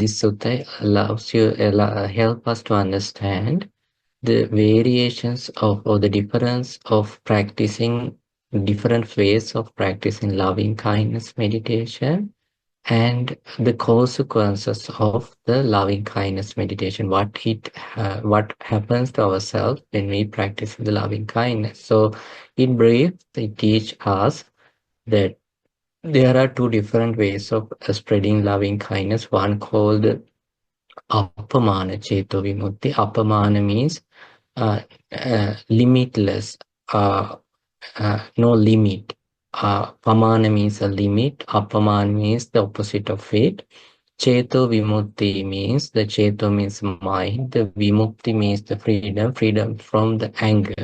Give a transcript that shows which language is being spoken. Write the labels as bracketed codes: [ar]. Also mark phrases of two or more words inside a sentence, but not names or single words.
[en] This sutta allows you help us to understand the variations of or the difference of practicing different ways of practicing loving kindness meditation and the consequences of the loving kindness meditation, what happens to ourselves when we practice the loving kindness. So in brief, they teach us that there are two different ways of spreading loving kindness. One called [pi] apamana cheto vimutti. [en] Apamana means limitless, no limit. Pamana means a limit. Apamana means the opposite of it. [pi] Cheto vimutti [en] means the cheto means mind. The vimukti means the freedom, freedom from the anger.